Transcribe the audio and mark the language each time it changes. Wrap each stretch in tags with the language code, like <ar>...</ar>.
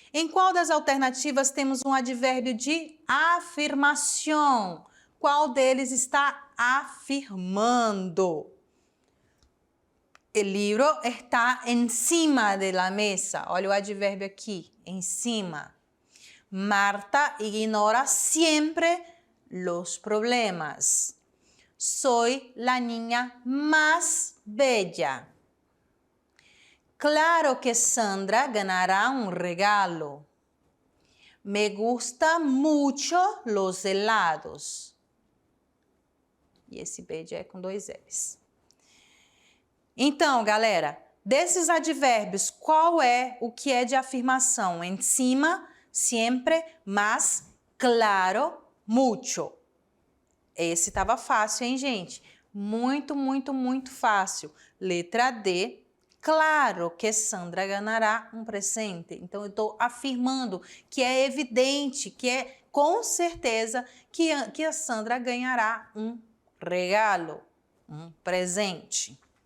<pt>Em qual das alternativas temos um advérbio de afirmação? Qual deles está afirmando?</pt> <es>El libro está encima de la mesa.</es> <pt>Olha o advérbio aqui, em cima.</pt> <es>Marta ignora siempre los problemas. Soy la niña más bella. Claro que Sandra ganará un regalo. Me gustan mucho los helados.</es> <pt>E esse beijo é com 2 L's. Então, galera, desses advérbios, qual é o que é de afirmação?</pt> <es>Encima, siempre, más, claro, mucho.</es> <pt>Esse estava fácil, hein, gente? Muito, muito, muito fácil. Letra D. Claro que Sandra ganhará um presente. Então, eu estou afirmando que é evidente, que é com certeza que a Sandra ganhará um regalo, um presente.</pt>